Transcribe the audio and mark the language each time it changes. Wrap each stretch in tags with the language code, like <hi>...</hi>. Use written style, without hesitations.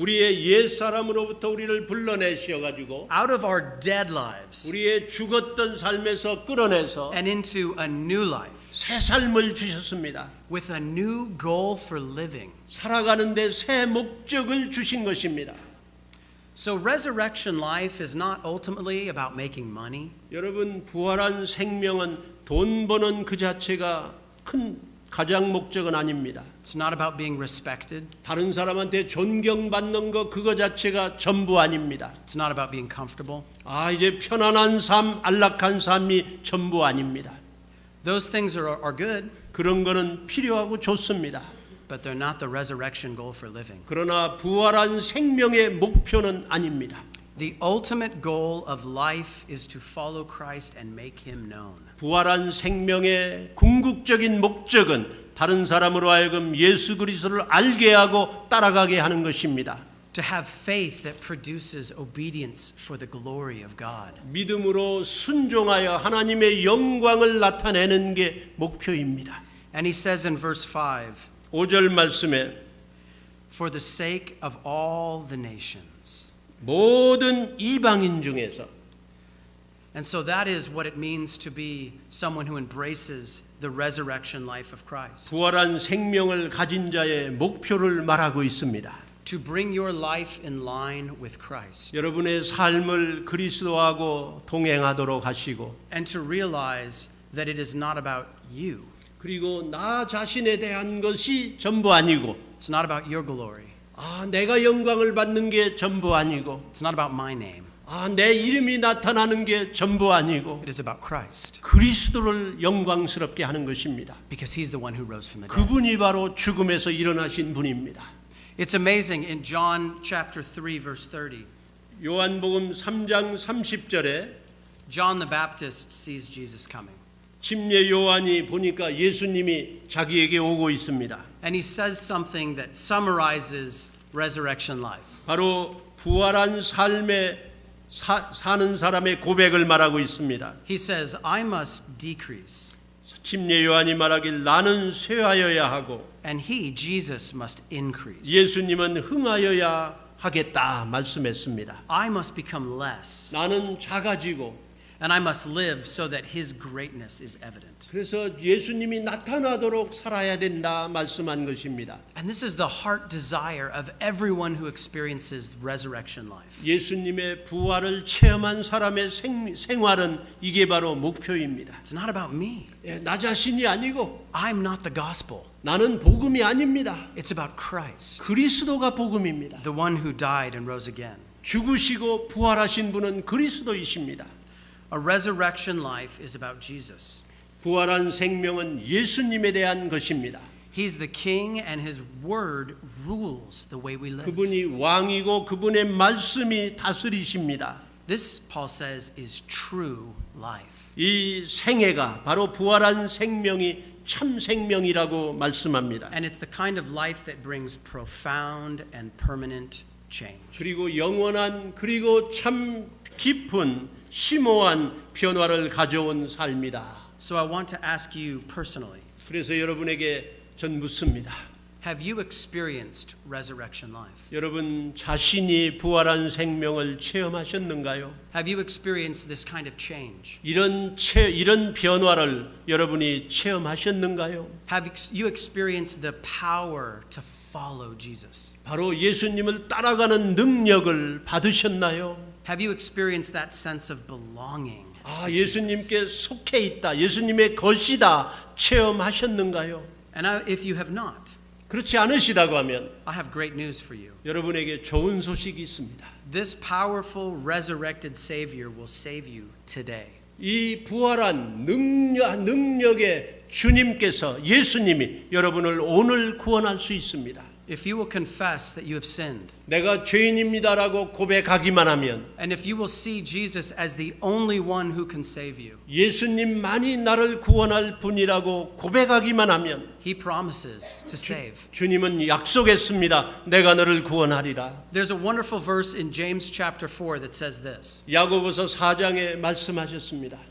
<ko>우리의 옛 사람으로부터 우리를 불러내셔가지고</ko> <en>out of our dead lives,</en> <ko>우리의 죽었던 삶에서 끌어내서</ko> <en>and into a new life</en> <ko>새 삶을 주셨습니다.</ko> <en>with a new goal for living.</en> <ko>살아가는데 새 목적을 주신 것입니다.</ko> <en>So resurrection life is not ultimately about making money.</en> <ko>여러분 부활한 생명은 돈 버는 그 자체가 큰 가장 목적은 아닙니다.</ko> <en>It's not about being respected.</en> <ko>다른 사람한테 존경받는 거 그거 자체가 전부 아닙니다.</ko> <en>It's not about being comfortable.</en> <ko>이제 편안한 삶, 안락한 삶이 전부 아닙니다.</ko> <en>Those things are good,</en> <ko>그런 거는 필요하고 좋습니다.</ko> <en>but they're not the resurrection goal for living.</en> <ko>그러나 부활한 생명의 목표는 아닙니다.</ko> <en>The ultimate goal of life is to follow Christ and make him known.</en> <ko>부활한 생명의 궁극적인 목적은 다른 사람으로 하여금 예수 그리스도를 알게 하고 따라가게 하는 것입니다.</ko> <en>To have faith that produces obedience for the glory of God.</en> <ko>믿음으로 순종하여 하나님의 영광을 나타내는 게 목표입니다.</ko> <en>And he says in verse 5,</en> <ko>5절 말씀에</ko> <en>for the sake of all the nations.</en> <ko>모든 이방인 중에서</ko> <en>And so that is what it means to be someone who embraces the resurrection life of Christ.</en> <ko>부활한 생명을 가진 자의 목표를 말하고 있습니다.</ko> <en>To bring your life in line with Christ.</en> <ko>여러분의 삶을 그리스도하고 동행하도록 하시고</ko> <en>And to realize that it is not about you.</en> <ko>그리고 나 자신에 대한 것이 전부 아니고</ko> <en>It's not about your glory.</en> <ko>내가 영광을 받는 게 전부 아니고</ko> <en>It's not about my name.</en> <ko>내 이름이 나타나는 게 전부 아니고</ko> <en>It is about Christ.</en> <ko>그리스도를 영광스럽게 하는 것입니다.</ko> <en>Because he's the one who rose from the dead.</en> <ko>그분이 바로 죽음에서 일어나신 분입니다.</ko> <en>It's amazing in John chapter 3 verse 30.</en> <ko>요한복음 3장 30절에</ko> <en>John the Baptist sees Jesus coming.</en> <ko>침례 요한이 보니까 예수님이 자기에게 오고 있습니다.</ko> <en>And he says something that summarizes resurrection life.</en> <ko>바로 부활한 삶에 사는 사람의 고백을 말하고 있습니다.</ko> <en>He says, I must decrease.</en> <ko>침례 요한이 말하길 나는 쇠하여야 하고</ko> <en>And he, Jesus, must increase.</en> <ko>예수님은 흥하여야 하겠다 말씀했습니다.</ko> <en>I must become less.</en> <ko>나는 작아지고</ko> <en>And I must live so that his greatness is evident.</en> <ko>그래서 예수님이 나타나도록 살아야 된다 말씀한 것입니다.</ko> <en>And this is the heart desire of everyone who experiences resurrection life.</en> <ko>예수님의 부활을 체험한 사람의 생활은 이게 바로 목표입니다.</ko> <en>It's not about me.</en> <ko>나 자신이 아니고</ko> <en>I'm not the gospel.</en> <ko>나는 복음이 아닙니다.</ko> <en>It's about Christ,</en> <ko>그리스도가 복음입니다.</ko> <en>the one who died and rose again.</en> <ko>죽으시고 부활하신 분은 그리스도이십니다.</ko> <en>A resurrection life is about Jesus.</en> <ko>부활한 생명은 예수님에 대한 것입니다.</ko> <en>He's the king and his word rules the way we live.</en> <ko>그분이 왕이고 그분의 말씀이 다스리십니다.</ko> <en>This, Paul says, is true life.</en> <ko>이 생애가 바로 부활한 생명이 참 생명이라고 말씀합니다.</ko> <en>And it's the kind of life that brings profound and permanent change.</en> <ko>그리고 영원한 그리고 참 깊은 심오한 변화를 가져온 삶이다.</ko> <en>So I want to ask you personally,</en> <ko>그래서 여러분에게 전 묻습니다.</ko> <en>have you experienced resurrection life?</en> <ko>여러분 자신이 부활한 생명을 체험하셨는가요?</ko> <en>Have you experienced this kind of change?</en> <ko>이런 변화를 여러분이 체험하셨는가요?</ko> <en>Have you experienced the power to follow Jesus?</en> <ko>바로 예수님을 따라가는 능력을 받으셨나요?</ko> <en>Have you experienced that sense of belonging? 아, to Jesus?</en> <ko>예수님께 속해 있다. 예수님의 것이다. 체험하셨는가요?</ko> <en>And if you have not,</en> <ko>그렇지 않으시다고 하면</ko> <en>I have great news for you.</en> <ko>여러분에게 좋은 소식이 있습니다.</ko> <en>This powerful resurrected Savior will save you today.</en> <ko>이 부활한 능력의 주님께서 예수님이 여러분을 오늘 구원할 수 있습니다.</ko> <en>If you will confess that you have sinned,</en> <ko>내가 죄인입니다라고 고백하기만 하면</ko> <en>and if you will see Jesus as the only one who can save you,</en> <ko>예수님만이 나를 구원할 분이라고 고백하기만 하면</ko> <en>He promises to save.</en> <ko>주님은 약속했습니다. 내가 너를 구원하리라.</ko> <en>There's a wonderful verse in James chapter 4 that says this.</en> <ko>야고보서 4장에 말씀하셨습니다.</ko>